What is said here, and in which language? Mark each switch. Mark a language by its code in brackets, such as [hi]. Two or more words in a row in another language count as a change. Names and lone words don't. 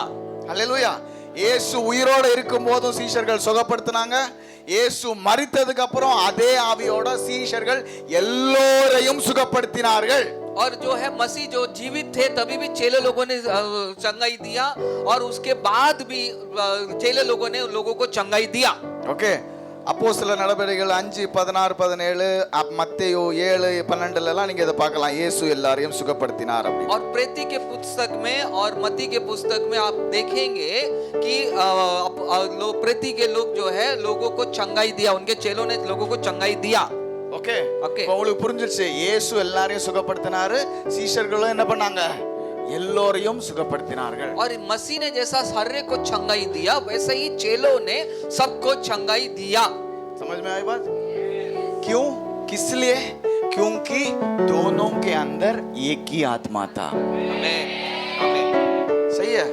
[hi] हालेलुया। [ta] இயேசு உயிரோடு இருக்கும்போதும் சீஷர்கள் சுகப்படுத்தினாங்க. இயேசு மரித்ததுக்கு அப்புறம் அதே ஆவியோட சீஷர்கள் எல்லோரையும் சுகப்படுத்தினார்கள். [hi] और जो है मसीह जो जीवित थे तभी भी चेले लोगों ने चंगाई दिया, और उसके बाद भी चेले लोगों ने लोगों को चंगाई दिया। [ta] ஓகே. அப்போஸ்தலர் நடபடிகள் 5 16 17 மத்தேயு 7 12 எல்லாம் நீங்க இத பார்க்கலாம். இயேசு எல்லாரையும் சுகப்படுத்தினார் அப்படி. [hi] और प्रेती के पुस्तक में और मत्ती के पुस्तक में आप देखेंगे कि प्रेती के लोग जो है लोगों को चंगाई दिया, उनके चेलों ने लोगों को चंगाई दिया। [ta] ஓகே. ஓகே. உங்களுக்கு புரிஞ்சிருச்சு? இயேசு எல்லாரையும் சுகப்படுத்தினாரு, சீஷர்களும் என்ன பண்ணாங்க? எல்லோரையும் சுகப்படுத்தினார்கள். [hi] और मसीह ने जैसा सारे को चंगाई दिया, वैसे ही चेलों ने सबको चंगाई दिया। समझ में आई बात? क्यों? किस लिए? क्योंकि दोनों के अंदर एक ही आत्मा था। आमीन। आमीन। सही है?